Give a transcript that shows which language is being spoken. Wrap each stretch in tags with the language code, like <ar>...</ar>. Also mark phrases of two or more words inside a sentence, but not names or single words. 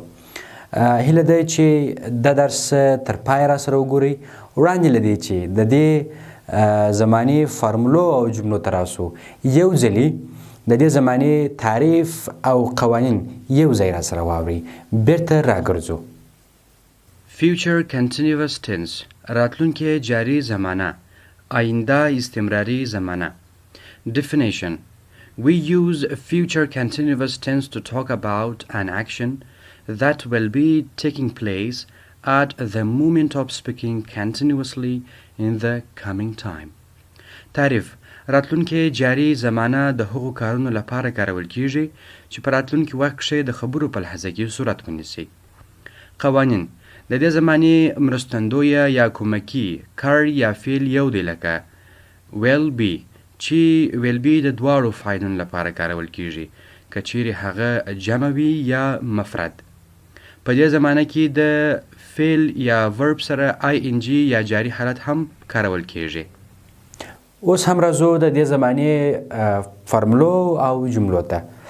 <ps>هیله ده چې د درس تر پای را سره وګورئ. وړاندې له دې چې د دې زمانې فارمولو او جملو ته راسو، یو ځلي د دې زمانې تعریف او قوانین یو ځای را سره واورئ. بیرته راګرځو.</ps> <en>Future continuous tense</en> <ps>راتلونکې جاري زمانه،</ps> <fa>آینده استمراري زمانه.</fa> <en>Definition: We use future continuous tense to talk about an action that will be taking place at the moment of speaking continuously in the coming time.</en> <ps>تعريف: راتلونکې جاري زمانه د هغو کارونو لپاره کارول کیږي چې په راتلونکي وخت کې د خبرو په لحظه کې صورت ونیسي. قوانین: د دې زمانې مرستندویه یا کومکی کار یا فعل یو دی، لکه</ps> <en>will be</en> <ps>چې</ps> <en>will be</en> <ps>د دواړو فاعلونو لپاره کارول کیږي که چیرې هغه جمع وي یا مفرد. په دې زمانه کې د فعل یا ورب سره ing یا جاری حالت هم کارول کیږي. اوس هم راځو د دې زمانې فارمولو او جملو ته.</ps>